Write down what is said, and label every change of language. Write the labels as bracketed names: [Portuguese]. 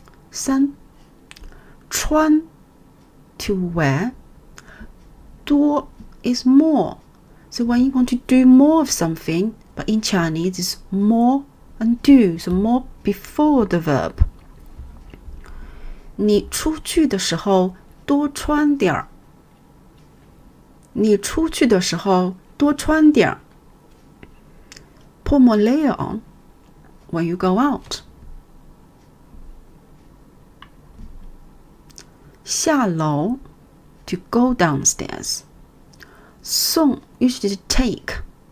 [English] 3. 穿 to wear. 多 is more. So when you want to do more of something, but in Chinese it's more and do, so more before the verb. [Chinese] 你出去的时候多穿点儿。你出去的时候多穿点儿。 [English] Put more layer on when you go out. 下楼 to go downstairs. 送 usually to take.